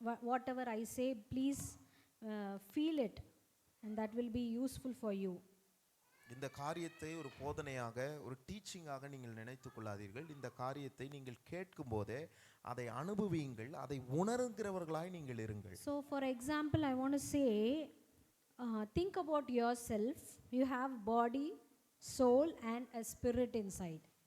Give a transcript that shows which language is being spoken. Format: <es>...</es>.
<en>Whatever I say, please feel it, and that will be useful for you.</en> <ta>இந்த காரியத்தை ஒரு போதனையாக, ஒரு டீச்சிங்காக நீங்கள் நினைத்துக் கொள்ளாதீர்கள். இந்த காரியத்தை நீங்கள் கேட்கும் போதே அதை அனுபவியுங்கள், அதை உணர்கிறவர்களாய் நீங்கள் இருங்கள்.</ta> <en>So for example, I want to say, think about yourself. You have body, soul and a spirit inside.</en>